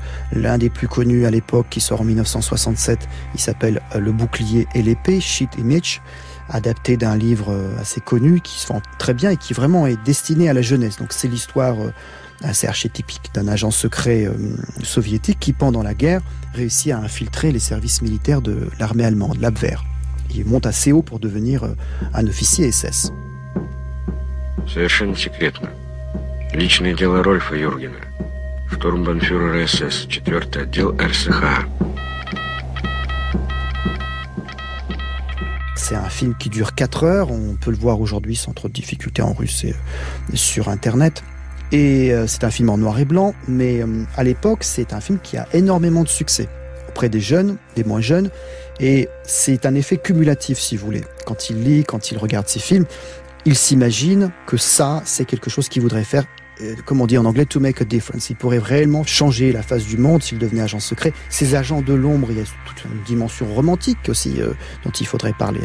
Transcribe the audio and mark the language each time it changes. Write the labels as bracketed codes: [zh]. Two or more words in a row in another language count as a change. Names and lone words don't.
[fr] L'un des plus connus à l'époque, qui sort en 1967, il s'appelle Le bouclier et l'épée, Sheet et Mitch, adapté d'un livre assez connu, qui se vend très bien et qui vraiment est destiné à la jeunesse. Donc c'est l'histoire assez archétypique d'un agent secret soviétique qui, pendant la guerre, réussit à infiltrer les services militaires de l'armée allemande, l'Abwehr. Il monte assez haut pour devenir un officier SS. [ru] Совершенно секретно. Личное дело Рольфа Юргена. Штурмбанфюрера СС, 4-й отдел РСХА. [fr] C'est un film qui dure 4 heures. On peut le voir aujourd'hui sans trop de difficultés en russe et sur Internet. Et c'est un film en noir et blanc, mais à l'époque, c'est un film qui a énormément de succès auprès des jeunes, des moins jeunes. Et c'est un effet cumulatif, si vous voulez. Quand il lit, quand il regarde ces films, il s'imagine que ça, c'est quelque chose qu'il voudrait faire, comme on dit en anglais, [en] to make a difference. [fr] Il pourrait réellement changer la face du monde s'il devenait agent secret. Ces agents de l'ombre, il y a toute une dimension romantique aussi dont il faudrait parler.